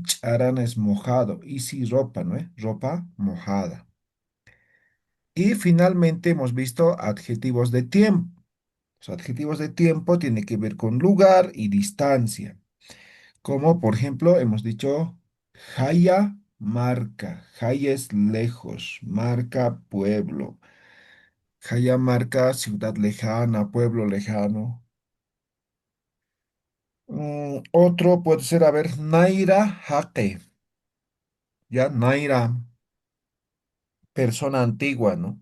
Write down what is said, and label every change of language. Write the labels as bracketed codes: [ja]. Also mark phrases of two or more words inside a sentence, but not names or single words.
[es] Charan es mojado. Isi, ropa, ¿no? Ropa mojada. Y finalmente hemos visto adjetivos de tiempo. Los adjetivos de tiempo tienen que ver con lugar y distancia. Como por ejemplo, hemos dicho [ay] Jaya, marca. [es] Jaya es lejos, marca, pueblo. [ay] Jaya marca [es] ciudad lejana, pueblo lejano. Otro puede ser, a ver, [ay] Naira Jaque. [es] Ya, Naira, persona antigua, ¿no?